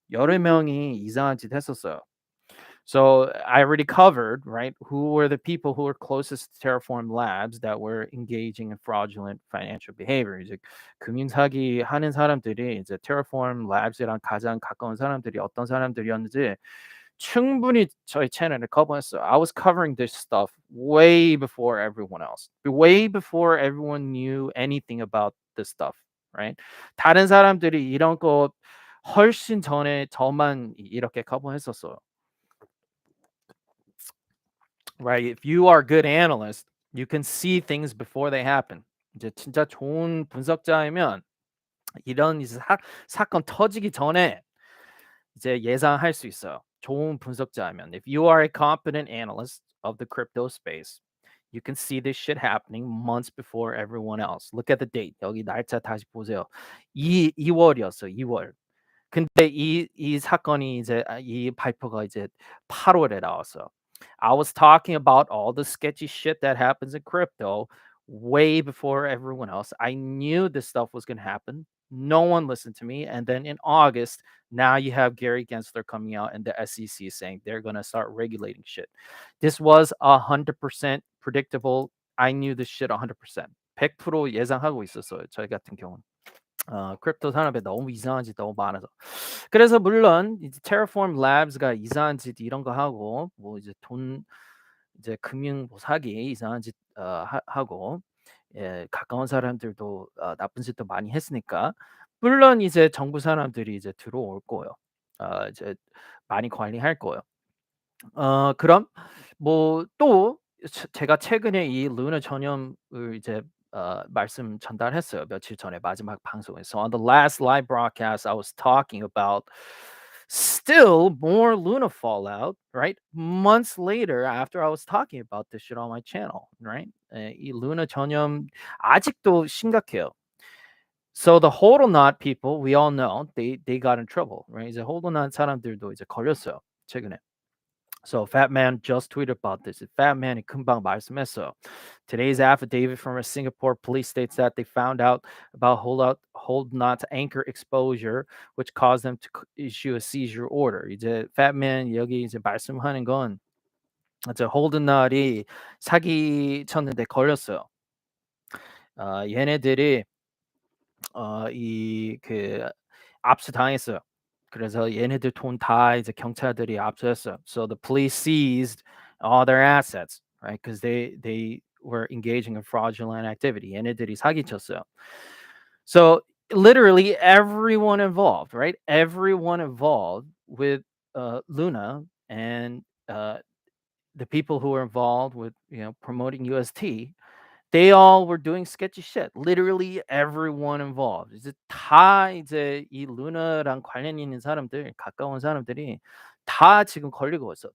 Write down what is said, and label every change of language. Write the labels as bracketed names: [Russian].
[Korean] 여러 명이 이상한 짓 했었어요. [English] So I already covered, right, who were the people who were closest to Terraform Labs that were engaging in fraudulent financial behavior. [Korean] 이제 금융사기 하는 사람들이 이제 Terraform Labs이랑 가장 가까운 사람들이 어떤 사람들이었는지 충분히 저희 채널에 커버했어요. [English] I was covering this stuff way before everyone else. Way before everyone knew anything about this stuff, right? [Korean] 다른 사람들이 이런 거 훨씬 전에 저만 이렇게 커버했었어요. [English] Right? If you are a good analyst, you can see things before they happen. [Korean] 이제 진짜 좋은 분석자이면 이런 이제 사건 터지기 전에 이제 예상할 수 있어요. 좋은 분석자면. [English] If you are a competent analyst of the crypto space, you can see this shit happening months before everyone else. Look at the date. [Korean] 여기 날짜 다시 보세요. 2월이었어요. 2월. 근데 이 사건이 이제 이 발표가 이제 8월에 나왔어요. [English] I was talking about all the sketchy shit that happens in crypto way before everyone else. I knew this stuff was going to happen. No one listened to me. And then in August, now you have Gary Gensler coming out and the SEC saying they're going to start regulating shit. This was 100% predictable. I knew this shit 100%. [Korean] 100% 예상하고 있었어요. 저희 같은 경우는. 크립토 산업에 너무 이상한 짓 너무 많아서. 그래서 물론 이제 Terraform Labs가 이상한 짓 이런 거 하고 뭐 이제 돈 이제 금융 뭐 사기 이상한 짓 하고 예, 가까운 사람들도 나쁜 짓도 많이 했으니까 물론 이제 정부 사람들이 이제 들어올 거예요. 이제 많이 관리할 거예요. 그럼 뭐 또 제가 최근에 이 루나 전염을 이제 말씀 전달했어요. 며칠 전에 마지막 방송에서. [English] On the last live broadcast, I was talking about still more Luna fallout, right? Months later, after I was talking about this shit on my channel, right? [Korean] 이 루나 전염 아직도 심각해요. [English] So the hodlnaut people, we all know, they got in trouble, right? [Korean] 이제 hodlnaut 사람들도 이제 걸렸어요. 최근에. [English] So Fat Man just tweeted about this. [Korean] Fat Man이 금방 말씀했어요. [English] Today's affidavit from a Singapore police states that they found out about hold not anchor exposure, which caused them to issue a seizure order. [Korean] 이제 Fat Man 여기 이제 말씀하는 건 이제 홀드낫이 사기 쳤는데 걸렸어요. 얘네들이 이 압수당했어요. 그래서 얘네들 돈 다 이제 경찰들이 압수했어요. [English] So the police seized all their assets, right? Because they were engaging in fraudulent activity. [Korean] 얘네들이 사기쳤어요. [English] So literally everyone involved, right? Everyone involved with Luna and the people who were involved with promoting UST, they all were doing sketchy shit. Literally everyone involved. [Korean] 이제 다 이제 이 루나랑 관련 있는 사람들, 가까운 사람들이 다 지금 걸리고 있어.